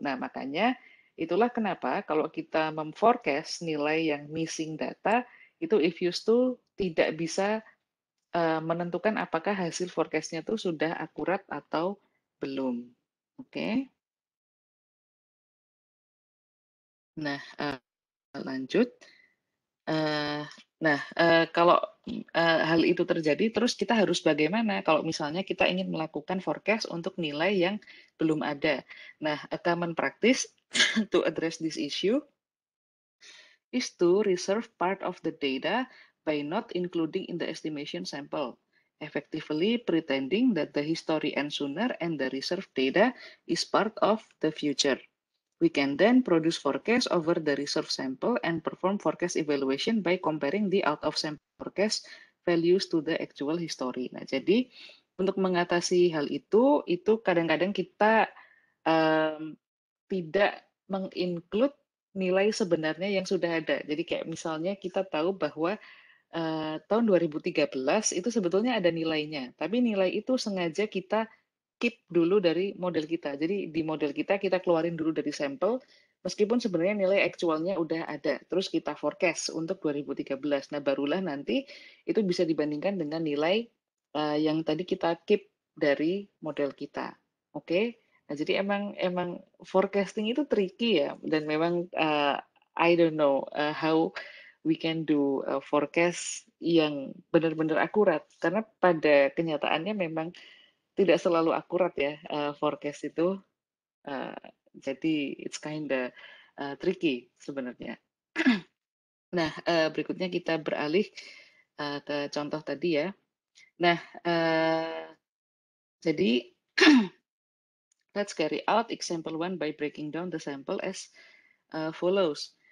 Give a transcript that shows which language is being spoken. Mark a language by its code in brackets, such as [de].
[id] Nah, makanya itulah kenapa kalau kita memforecast nilai yang missing data, itu Ifuse tuh tidak bisa menentukan apakah hasil forecast-nya itu sudah akurat atau belum. Oke. Nah, lanjut. Nah, kalau hal itu terjadi, terus kita harus bagaimana kalau misalnya kita ingin melakukan forecast untuk nilai yang belum ada. [en] Nah, a common practice to address this issue is to reserve part of the data by not including in the estimation sample, effectively pretending that the history ends sooner and the reserved data is part of the future. We can then produce forecast over the reserve sample and perform forecast evaluation by comparing the out of sample forecast values to the actual history. [id] Nah, jadi untuk mengatasi hal itu kadang-kadang kita tidak menginclude nilai sebenarnya yang sudah ada. Jadi kayak misalnya kita tahu bahwa tahun 2013 itu sebetulnya ada nilainya, tapi nilai itu sengaja kita keep dulu dari model kita. Jadi di model kita keluarin dulu dari sampel, meskipun sebenarnya nilai aktualnya udah ada. Terus kita forecast untuk 2013. Nah, barulah nanti itu bisa dibandingkan dengan nilai yang tadi kita keep dari model kita. Oke? Nah, jadi emang forecasting itu tricky ya, dan memang [en] I don't know how we can do forecast [id] yang benar-benar akurat, karena pada kenyataannya memang tidak selalu akurat ya forecast itu. Uh, jadi [en] it's kinda tricky [id] sebenarnya. Nah, berikutnya kita beralih ke contoh tadi ya. Nah, jadi [en] let's carry out example one by breaking down the sample as follows.